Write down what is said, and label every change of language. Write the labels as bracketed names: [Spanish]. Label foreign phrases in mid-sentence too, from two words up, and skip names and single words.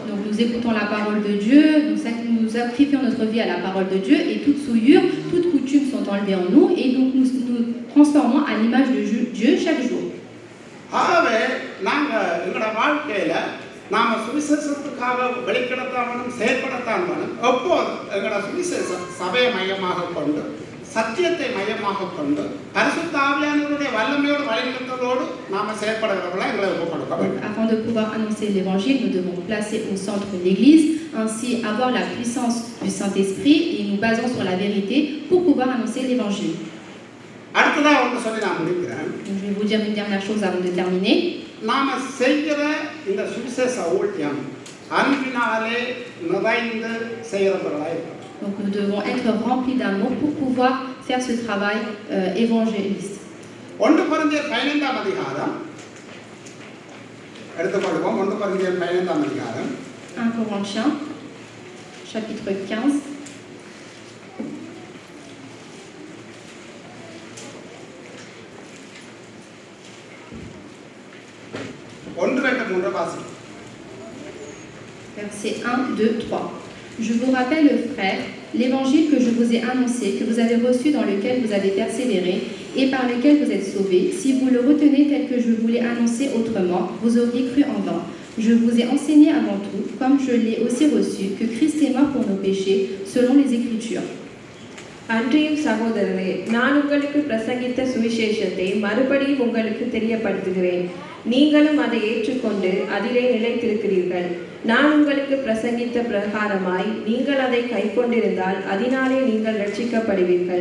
[French] Donc nous écoutons la parole de Dieu, nous sacrifions notre vie à la parole de Dieu et toute souillure, toute coutume sont enlevées en nous et donc nous transformons à l'image de Dieu chaque jour. [Tamil] ஆகவே நாங்க எங்களோட வாழ்க்கையில நாம சுவிசேஷத்துக்காக வெளிக்கிடத்தான் வேணும், செயல்படத்தான் வேணும். எப்போது எங்களோட சுவிசேஷம் சபையை மையமாக கொண்டு, சத்தியத்தை மையமாக கொண்டு, பரிசுத்த ஆவியானவருடைய வல்லமையோடு வழிநடத்தலோடு நாம செயல்படுகிறவர்களா எங்களை ஒப்புக்கொடுக்க வேண்டும். [French] Afin de pouvoir annoncer l'évangile, nous devons placer au centre l'Église, ainsi avoir la puissance du Saint-Esprit et nous basons sur la vérité pour pouvoir annoncer l'évangile. [Tamil] அடுத்ததா ஒன்று சொல்லி நான் முடிக்கிறேன். [French] Je vais vous dire une dernière chose avant de terminer. [Tamil] நாம செய்கிற இந்த சுவிசேஷ ஊழியம் அன்பினாலே நிறைந்து செய்கிறவர்களா இருக்கணும். [French] Donc nous devons être remplis d'amour pour pouvoir faire ce travail évangéliste. [Tamil] 1 கொரிந்தியர் 15ஆம் அதிகாரம் எடுத்துக்கொள்வோம். 1 கொரிந்தியர் 15ஆம் அதிகாரம் [French] 1 Corinthiens chapitre 15. Versets 1, 2, 3. Je vous rappelle, frères, l'évangile que je vous ai annoncé, que vous avez reçu, dans lequel vous avez persévéré et par lequel vous êtes sauvés. Si vous le retenez tel que je vous l'ai annoncé autrement, vous auriez cru en vain. Je vous ai enseigné avant tout, comme je l'ai aussi reçu, que Christ est mort pour nos péchés, selon les Écritures. [Tamil] அன்றியும் சகோதரரே, நான் உங்களுக்கு பிரசங்கித்த சுவிசேஷத்தை மறுபடியும் உங்களுக்கு தெரியப்படுத்துகிறேன். நீங்களும் அதை ஏற்றுக்கொண்டு அதிலே நிலைத்திருக்கிறீர்கள். நான் உங்களுக்கு பிரசங்கித்த பிரகாரமாய் நீங்கள் அதை கைக்கொண்டிருந்தால் அதனாலே நீங்கள் ரட்சிக்கப்படுவீர்கள்.